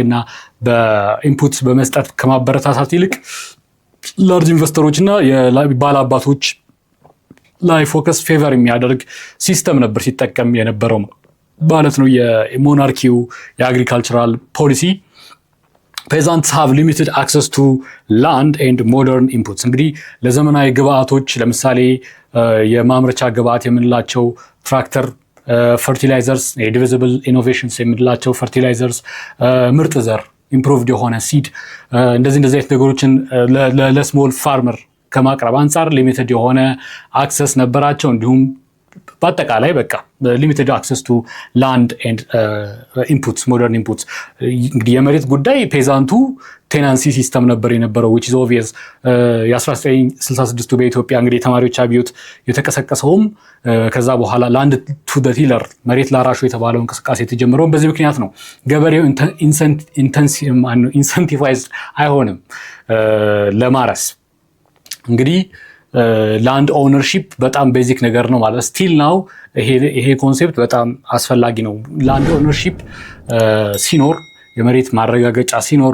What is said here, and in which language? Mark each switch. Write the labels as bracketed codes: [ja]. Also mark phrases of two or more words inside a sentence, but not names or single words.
[am] እና በኢንፑት በመስጠት ከማበረታታት ይልቅ [en] large investors [am] እና የባለአባቶች ላይ [en] focus favor [am] የሚያደርግ ሲስተም ነበር ሲጠቀም የነበረው ማለት ነው የሞናርኪው [en] agricultural policy። peasants have limited access to land and modern inputs [am] እንግዲህ ለዘመናዊ ግብአቶች ለምሳሌ የማምረቻ ግብአት የምንላቸው [en] tractor fertilizers divisible innovations [am] የምንላቸው ፈርቲላይዘርስ ምርጥ ዘር ኢምፕሩቭድ የሆነ ሲድ እንደዚህ አይነት ነገሮችን [en] small farmer [am] ከማቅረብ አንፃር ሊሚትድ የሆነ አክሰስ ነበራቸው እንዲሁም በአጠቃላይ በቃ [en] limited access to land and inputs modern inputs [am] እንግዲህ የመሬት ጉዳይ [en] peasant tenancy system [am] ነበር የነበረው [en] which is obvious [am] የ1966 በኢትዮጵያ እንግዲህ ተማሪዎች አብዮት የተቀሰቀሰውም ከዛ በኋላ [en] land to the tiller [am] መሬት ላራሹ የተባለው እንቅስቃሴ የተጀመረው በዚህ ምክንያት ነው ገበሬው ኢንሰንቲቫይዝድ አይሆንም ለማረስ እንግዲህ [en] land ownership [am] በጣም ቤዚክ ነገር ነው ማለት [en] still now [am] ይሄ ኮንሴፕት በጣም አስፈላጊ ነው [en] land ownership [am] ሲኖር የመሬት ማረጋገጫ ሲኖር